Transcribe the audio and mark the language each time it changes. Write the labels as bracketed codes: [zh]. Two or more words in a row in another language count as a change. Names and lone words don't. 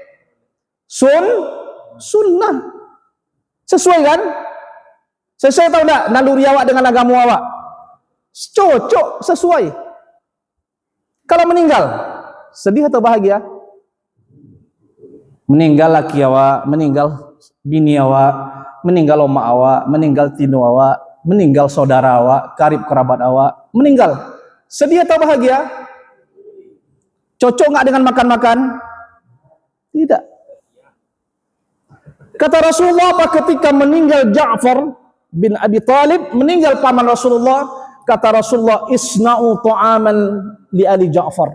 [id] Sunnah. Sesuai kan? [min] Sesuai tahu tak naluri awak dengan agama awak? Cocok, sesuai. [id] Kalau meninggal, sedih atau bahagia? [min] Meninggal laki awak, meninggal bini awak, meninggal oma awak, meninggal tinu awak, meninggal saudara awak, karib kerabat awak, meninggal. [id] Sedih atau bahagia? Cocok nggak dengan makan-makan? Tidak. Kata Rasulullah apa ketika meninggal Ja'far bin Abi Talib, meninggal paman Rasulullah, kata Rasulullah, [ar] اصنعوا طعاما لآل جعفر.